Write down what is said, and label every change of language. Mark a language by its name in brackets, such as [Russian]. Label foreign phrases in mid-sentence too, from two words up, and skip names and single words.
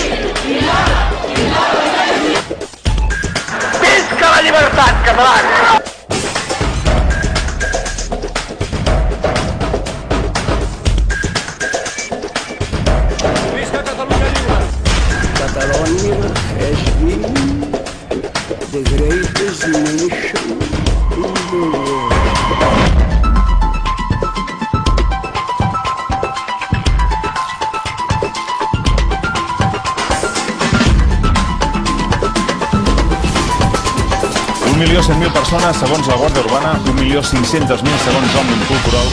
[Catalan] Visca la llibertat, catalans! [English] Catalonia has been the greatest nation in the world. [Catalan] Milió 100.000 persones, segons la Guàrdia Urbana, 1.500.000 segons Òmnium Cultural.